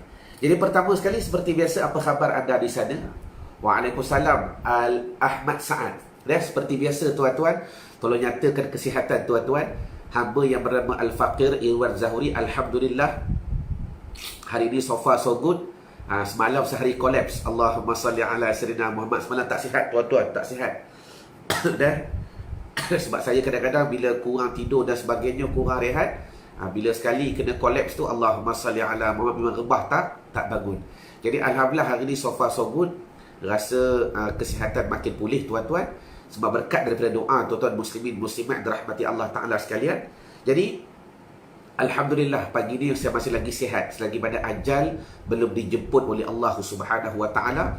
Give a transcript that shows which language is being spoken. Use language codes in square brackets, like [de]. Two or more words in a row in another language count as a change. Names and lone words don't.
[ms] Jadi pertama sekali, seperti biasa, apa khabar anda di sana? Waalaikumsalam Al-Ahmad Sa'ad. Seperti biasa tuan-tuan, tolong nyatakan kesihatan tuan-tuan. Hamba yang bernama Al-Faqir Irwan Zahuri, alhamdulillah, hari ini [en] so far so good. [ms] Semalam sehari kolaps. [ar] اللهم صل على سيدنا محمد. [ms] Semalam tak sihat tuan-tuan, tak sihat. Dan sebab saya kadang-kadang bila kurang tidur dan sebagainya, kurang rehat, bila sekali kena kolaps tu, [ar] اللهم صل على محمد, [ms] memang rebah tak bangun. Jadi alhamdulillah hari ini [en] so far so good. [ms] Rasa kesihatan makin pulih tuan-tuan, sebab berkat daripada doa tuan-tuan muslimin muslimat dirahmati Allah Ta'ala sekalian. Jadi alhamdulillah pagi ni saya masih lagi sihat, selagi mana ajal belum dijemput oleh [ar] الله سبحانه وتعالى.